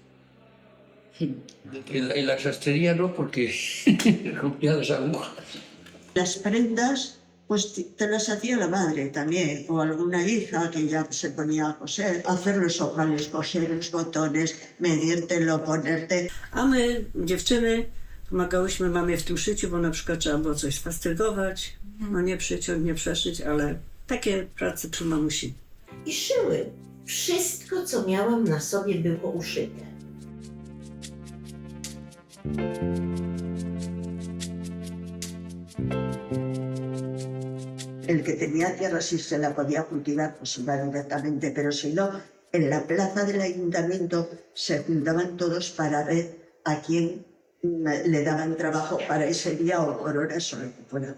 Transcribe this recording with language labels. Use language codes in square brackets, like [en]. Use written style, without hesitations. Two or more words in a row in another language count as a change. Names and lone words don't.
[es] En la sastrería no, porque rompía las agujas. Las prendas, pues te las hacía la madre también, o alguna hija que ya se ponía a coser, hacer los ojales, coser los botones, medírtelo, ponerte. [pl] A my, dziewczyny, pomagałyśmy mamie w tym szyciu, bo na przykład trzeba było coś sfastrygować, no nie przyciąć, nie przeszyć, ale takie prace przy mamusi. I szyły. Wszystko, co miałam na sobie, było uszyte. [es] El que tenía tierra si se la podía cultivar, pues iba directamente, pero si no, en la plaza del ayuntamiento se juntaban todos para ver a quién le daban trabajo para ese día o por horas o lo que fuera.